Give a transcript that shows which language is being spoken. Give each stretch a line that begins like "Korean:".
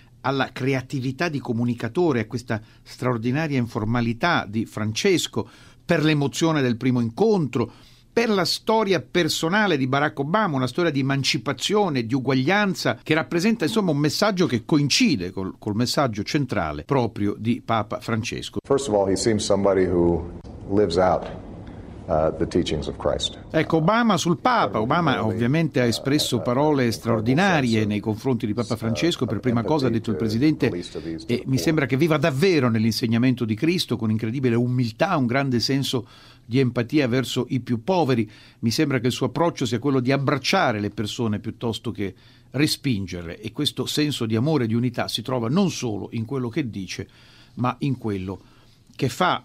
Italian: alla creatività di comunicatore, a questa straordinaria informalità di Francesco, per l'emozione del primo incontro, per la storia personale di Barack Obama, una storia di emancipazione, di uguaglianza, che rappresenta insomma un messaggio che coincide col messaggio centrale proprio di Papa Francesco.
English: First of all, he seems somebody who lives out the teachings of Christ.
Italian: Ecco, Obama sul Papa. Obama ovviamente ha espresso parole straordinarie nei confronti di Papa Francesco. Per prima cosa ha detto il Presidente, e mi sembra che viva davvero nell'insegnamento di Cristo, con incredibile umiltà, un grande senso di empatia verso i più poveri. Mi sembra che il suo approccio sia quello di abbracciare le persone piuttosto che respingerle, e questo senso di amore e di unità si trova non solo in quello che dice, ma in quello che fa.